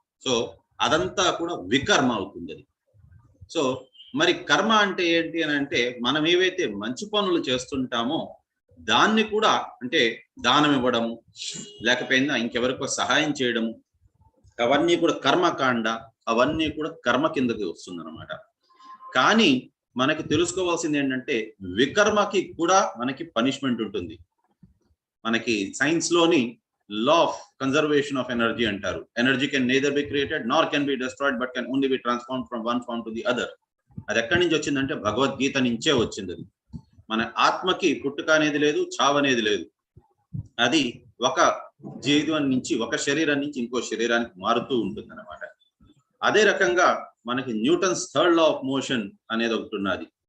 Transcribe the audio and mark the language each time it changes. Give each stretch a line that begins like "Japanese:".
Telugu: So అదంతా కూడా వికర్మ అవుతుంది అది. సో మరి కర్మ అంటే ఏంటి అని అంటే మనం ఏవైతే మంచి పనులు చేస్తుంటామో దాన్ని కూడా, అంటే దానం ఇవ్వడము లేకపోయినా ఇంకెవరికో సహాయం చేయడము, అవన్నీ కూడా కర్మకాండ, అవన్నీ కూడా కర్మ కిందకి వస్తుంది అనమాట. కానీ మనకి తెలుసుకోవాల్సింది ఏంటంటే వికర్మకి కూడా మనకి పనిష్మెంట్ ఉంటుంది. మనకి సైన్స్ లోని law of conservation of energy అంటారు.
English: Energy can neither be created nor can be destroyed but can only be transformed from one form to the other.
Telugu: అది ఎక్కడి నుంచి వచ్చిందంటే భగవద్గీత నుంచే వచ్చింది. అది మన ఆత్మకి పుట్టుక అనేది లేదు, చావు అనేది లేదు. అది ఒక జీవం నుంచి, ఒక శరీరం నుంచి ఇంకో శరీరానికి మారుతూ ఉంటుంది అన్నమాట. అదే రకంగా మనకి Newton's 3rd law of motion అనేది ఒకటి ఉన్నది.